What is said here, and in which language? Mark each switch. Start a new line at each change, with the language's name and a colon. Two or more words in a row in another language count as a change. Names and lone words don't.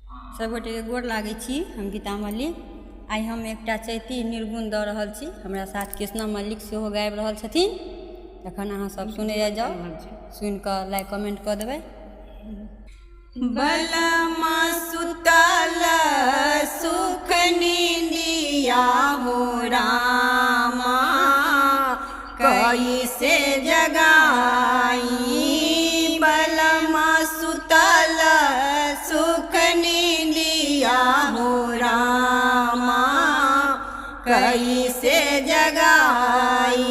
Maithili: सबगोटे के गोर लागै छी। हम गीता मल्लिक। आई हम एकटा चैती निर्गुण दऽ रहल छी। हमरा साथ कृष्णा मल्लिक सेहो गाबि रहल छथिन। एखन अहाँ सब सुनै जाउ, सुनि कऽ लाइक कमेंट कऽ देबै।
Bhojpuri: बलमा सुतल सुख निंदिया हो रामा, कैसे जगाई। बलमा सुतल सुख निंदिया हो रामा, कैसे जगाई।